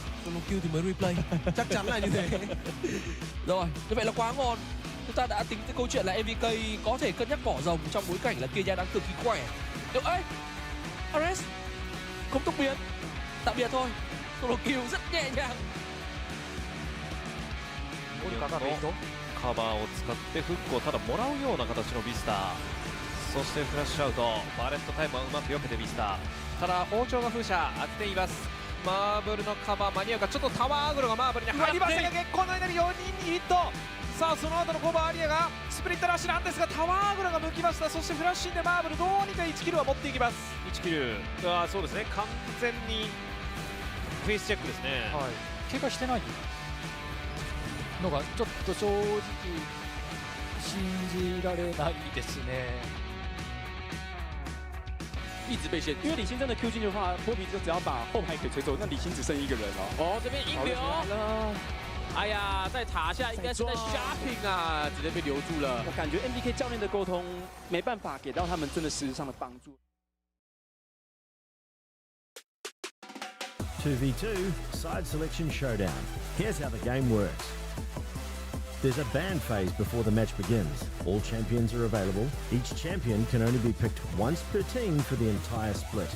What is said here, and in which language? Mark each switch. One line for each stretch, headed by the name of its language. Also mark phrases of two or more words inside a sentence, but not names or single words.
English: Solo kill
Vietnamese: thì mới replay. Chắc chắn là như thế. Rồi, như vậy là quá ngon. Chúng ta đã tính tới câu chuyện là MVK có thể cân nhắc bỏ rồng trong bối cảnh là Kia đang cực kỳ khỏe. Liệu ấy, Ares không tốc biến. Tạm biệt thôi.
English: Solo kill
Vietnamese: rất nhẹ nhàng.
Japanese: カバーを使ってフックをただもらうような形のビスター、そしてフラッシュアウト、バレットタイムはうまく避けてビスター、ただ包丁が風車当てています。マーブルのカバー間に合うか。ちょっとタワーアグロがマーブルに入りましたが、月光の間に4人にヒット。さあその後のコバーアリアがスプリットラッシュなんですが、タワーアグロが向きました。そしてフラッシュでマーブルどうにか1キルは持っていきます。1キル、そうですね、完全にフェイスチェックですね。はい、怪我してないのがちょっと正直信じられないですね。
Chinese: 一直被限制，因为李信真的 Q 进去的话，波比就只要把后排给吹走，那李信只剩一个人了。哦，这边硬流，哎呀，在塔下应该是在 shopping 啊，直接被留住了。我感觉 MVK 教练的沟通没办法给到他们真的实质上的帮助。
English: 2v2 side selection showdown. Here's how the game works. There's a ban phase before the match begins. All champions are available. Each champion can only be picked once per team for the entire split.